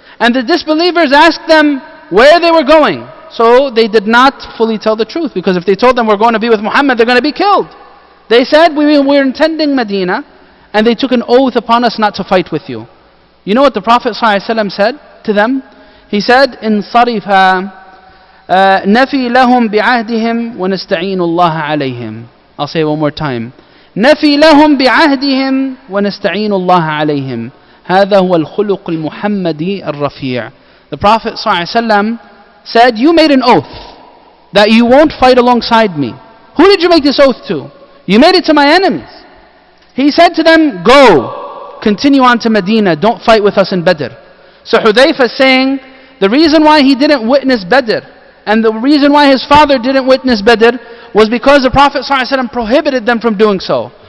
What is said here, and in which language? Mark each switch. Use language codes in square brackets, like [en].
[en] And the disbelievers asked them where they were going. So they did not fully tell the truth, because if they told them we're going to be with Muhammad, they're going to be killed. They said, we're intending Medina, and they took an oath upon us not to fight with you. You know what the Prophet ﷺ said to them? He said, [ar] انصرفا نفي لهم بعهدهم ونستعين الله عليهم. I'll say it one more time. نفي لهم بعهدهم ونستعين الله عليهم. هذا هو الخلق المحمدي الرفيع. [en] The Prophet ﷺ said, you made an oath that you won't fight alongside me. Who did you make this oath to? You made it to my enemies. He said to them, go, continue on to Medina, don't fight with us in Badr. So Hudhayfa is saying, the reason why he didn't witness Badr, and the reason why his father didn't witness Badr, was because the Prophet ﷺ prohibited them from doing so.